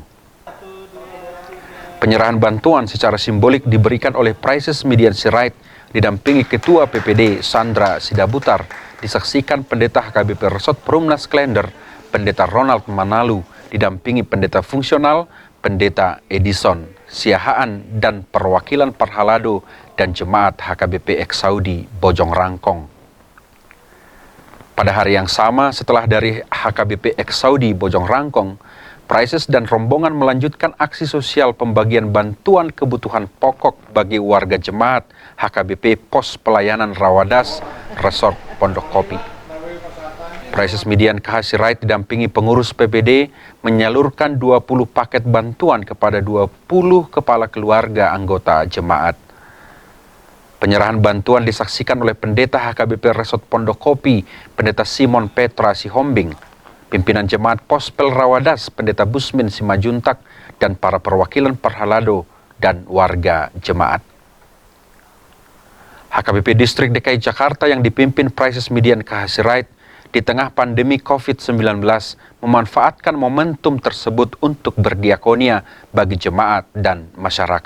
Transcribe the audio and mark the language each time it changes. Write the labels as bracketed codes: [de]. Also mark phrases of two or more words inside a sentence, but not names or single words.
[id] Penyerahan bantuan secara simbolik diberikan oleh Praises Median Sirait didampingi Ketua PPD Sandra Sidabutar, disaksikan Pendeta HKBP Resort Perumnas Klender, Pendeta Ronald Manalu, didampingi Pendeta Fungsional, Pendeta Edison Siahaan dan perwakilan Parhalado dan Jemaat HKBP Ex Saudi Bojong Rangkong. Pada hari yang sama setelah dari HKBP Ex Saudi Bojong Rangkong, Praises dan rombongan melanjutkan aksi sosial pembagian bantuan kebutuhan pokok bagi warga jemaat HKBP Pos Pelayanan Rawadas Resort Pondok Kopi. Praises Median KH Sirait didampingi pengurus PPD menyalurkan 20 paket bantuan kepada 20 kepala keluarga anggota jemaat. Penyerahan bantuan disaksikan oleh Pendeta HKBP Resort Pondok Kopi, Pendeta Simon Petra Sihombing, pimpinan jemaat Pospel Rawadas, Pendeta Busmin Simajuntak, dan para perwakilan Parhalado dan warga jemaat. HKBP Distrik DKI Jakarta yang dipimpin Praises Median KH Sirait di tengah pandemi COVID-19 memanfaatkan momentum tersebut untuk berdiakonia bagi jemaat dan masyarakat.